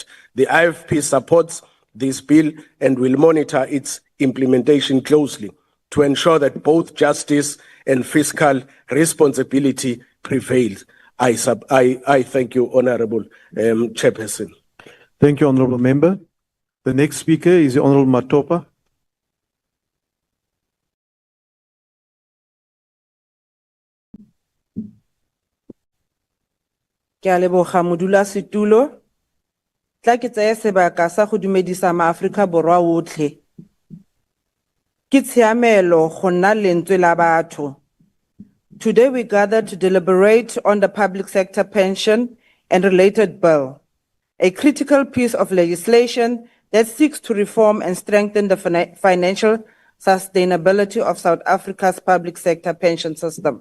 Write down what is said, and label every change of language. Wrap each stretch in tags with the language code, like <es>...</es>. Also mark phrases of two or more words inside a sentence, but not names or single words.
<en>The IFP supports this bill and will monitor its implementation closely to ensure that both justice and fiscal responsibility prevail. I thank you, Honorable Chairperson. Thank you, Honorable Member. The next speaker is the Honorable Matopa.</en> <tn>Ke a leboga modulasetulo. Tla ke tsaya sebaka sa go dumedisa maAforika Borwa otlhe. Ke tshiamelo go nna lentswe la batho.</tn> <en>Today we gather to deliberate on the public sector pension and related bill, a critical piece of legislation that seeks to reform and strengthen the financial sustainability of South Africa's public sector pension system.</en>